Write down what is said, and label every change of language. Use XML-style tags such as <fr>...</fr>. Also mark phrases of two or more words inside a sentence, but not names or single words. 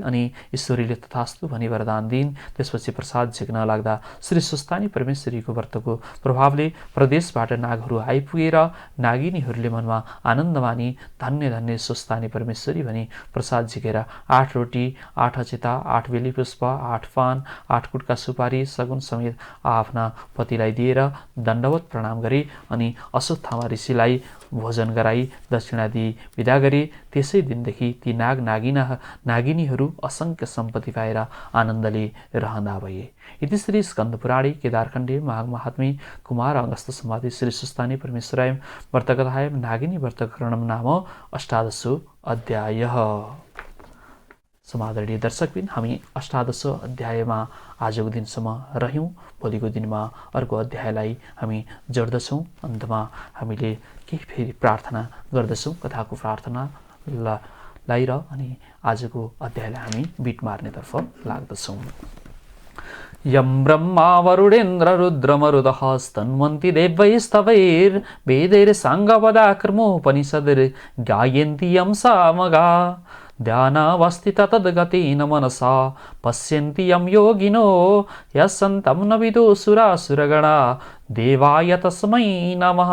<ne>अनि ईश्वरीले तथास्तु भनी वरदान दिइन्। त्यसपछि प्रसाद झिक्न लाग्दा श्री सुस्तानी परमेश्वरीको व्रतको प्रभावले प्रदेशबाट नागहरू आइपुगेर नागिनीहरूले मनमा आनन्द मानी धन्य धन्य सुस्तानी परमेश्वरी भनी प्रसाद झिकेर 8 रोटी, 8 अक्षता, 8 बेली पुष्प, 8 पान, 8 कुटका सुपारी सगुन समेत आफ्ना पतिलाई दिएर दण्डवत प्रणाम गरे। अनि अश्वत्थामा ऋषिलाई भोजन गराई दक्षिणा दिई विदा गरे। त्यसै दिनदेखि ती नागिनीहरू असंख्य सम्पत्ति पाएर आनन्दले रहँदा भए।</ne> <sa>इति श्री स्कन्दपुराणे केदारखण्डे माघ महात्म्ये कुमार अगस्त संवादे श्री सुस्तानी परमेश्वराय व्रतकथायां नागिनी व्रतकरणं नाम 18 अध्याय।</sa> <ne>समादरणीय दर्शकबिन, हामी 18 अध्यायमा आजको दिनसम्म रह्यौँ। भोलिको दिनमा अर्को अध्यायलाई हामी जोड्दछौँ। अन्तमा हामीले केही फेरि प्रार्थना गर्दछौँ, कथाको प्रार्थनालाई र अनि आजको अध्यायलाई हामी बिट मार्नेतर्फ लाग्दछौँ।</ne> <sa>यं ब्रह्मा वरुणेन्द्र रुद्रमरुदः स्तन्वन्ति देवैस्तवैर्वेदैर्साङ्गपदाक्रमोपनिषदैर् गायन्ति यं सामगा ध्यानावस्थित तद्गतेन मनसा पश्यन्ति यं योगिनो यस्सन्तं न विदुसुरासुरगणा देवाय तस्मै नमः।</sa>